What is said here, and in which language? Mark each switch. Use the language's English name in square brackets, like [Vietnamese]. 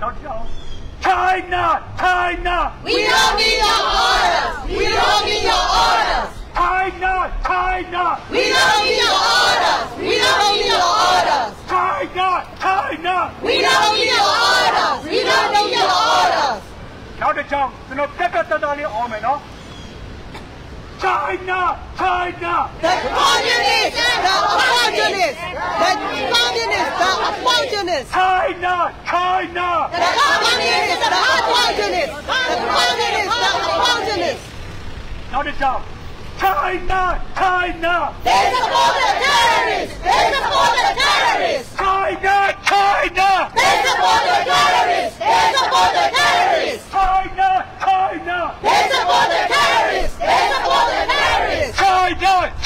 [English] We don't need your orders We don't need your orders China. We don't need your orders We don't need your orders China. We don't need your orders We don't need your orders [Burmese] နောက်တစ်ကြောင်းကျွန်တော်ပြတ်လေးအောင်မယ်နော် China. [English] The communists The communists The communists The opportunists China. The communists The opportunists The communists The opportunists [Burmese] နောက်တစ်ကြောင်း China. [English] They support the terrorists They support the terrorists China. They support the terrorists They support the terrorists China. They support the terrorists They support the terrorists China. They support the terrorists They support the terrorists